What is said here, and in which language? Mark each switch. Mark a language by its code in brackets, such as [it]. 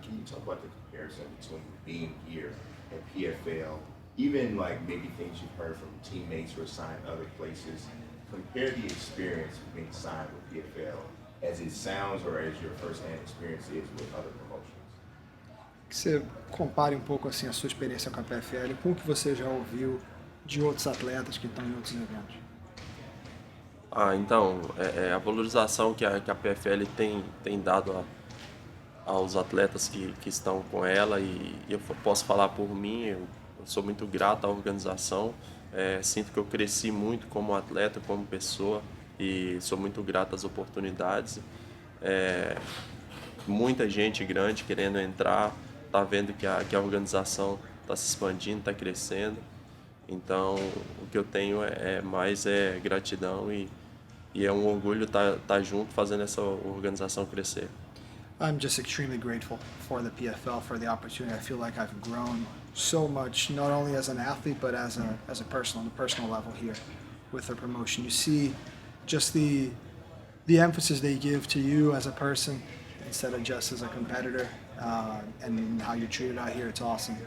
[en] Can you talk about the comparison between being here at PFL, even like maybe things you've heard from teammates who are signed other places? Compare the experience of being signed with PFL as it sounds or as your first-hand experience is with other promotions. [pt] Que você compare um pouco assim a sua experiência com a PFL com o que você já ouviu de outros atletas que estão em outros eventos. Então, a valorização que a PFL tem dado aos atletas que estão com ela, e eu posso falar por mim, eu sou muito grato à organização, sinto que eu cresci muito como atleta, como pessoa, e sou muito grato às oportunidades. Muita gente grande querendo entrar, tá vendo que a organização está se expandindo, está crescendo, então o que eu tenho mais gratidão e é um orgulho estar junto fazendo essa organização crescer. [en] I'm just extremely grateful for the PFL, for the opportunity. I feel like I've grown so much, not only as an athlete, but as a person, on the personal level here with the promotion. You see just the emphasis they give to you as a person instead of just as a competitor, and how you're treated out here. It's awesome.